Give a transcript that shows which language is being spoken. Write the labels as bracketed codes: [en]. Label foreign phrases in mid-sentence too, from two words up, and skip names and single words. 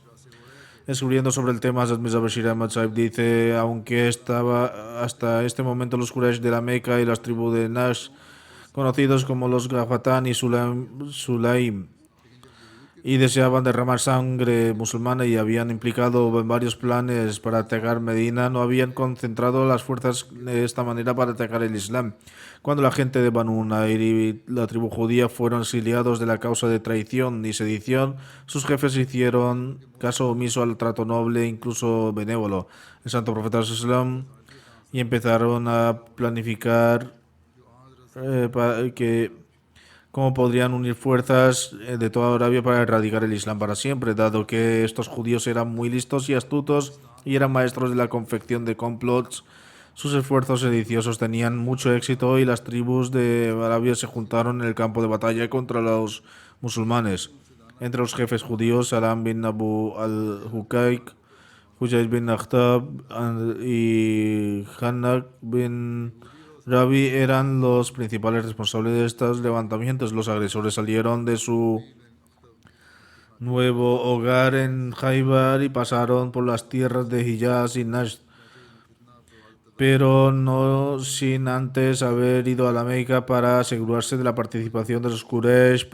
[es] Escribiendo sobre el tema, Hazrat Mirza Bashir Ahmad Sahib dice: aunque estaba hasta este momento los Quraysh de la Meca y las tribus de Nash, conocidos como los Ghafatán y Sulaim, y deseaban derramar sangre musulmana y habían implicado en varios planes para atacar Medina, no habían concentrado las fuerzas de esta manera para atacar el Islam. Cuando la gente de Banu Nadir y la tribu judía fueron exiliados de la causa de traición y sedición, sus jefes hicieron caso omiso al trato noble e incluso benévolo el Santo Profeta [ar] صلى الله عليه وسلم [es] y empezaron a planificar cómo podrían unir fuerzas de toda Arabia para erradicar el Islam para siempre, dado que estos judíos eran muy listos y astutos y eran maestros de la confección de complots. Sus esfuerzos sediciosos tenían mucho éxito y las tribus de Arabia se juntaron en el campo de batalla contra los musulmanes. Entre los jefes judíos, Salam bin Abu al-Hukayk, Hujayj bin Akhtab y Hannak bin Rabi eran los principales responsables de estos levantamientos. Los agresores salieron de su nuevo hogar en Khaybar y pasaron por las tierras de Hijaz y Najd, pero no sin antes haber ido a la Meca para asegurarse de la participación de los Quraysh.